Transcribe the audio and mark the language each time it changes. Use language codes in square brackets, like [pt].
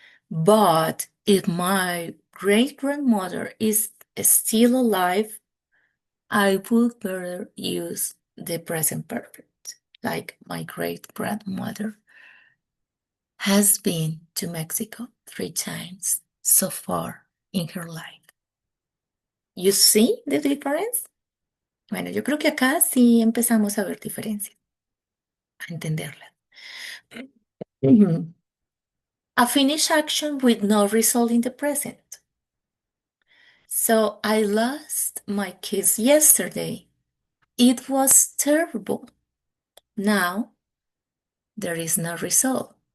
[en] But if my great grandmother is still alive, I would better use the present perfect. Like my great grandmother has been to Mexico 3 times so far in her life. You see the difference? [es] Bueno, yo creo que acá sí empezamos a ver diferencias, a entenderlas. Mhm. [en] A finished action with no result in the present. So I lost my kiss yesterday. It was terrible. Now there is no result.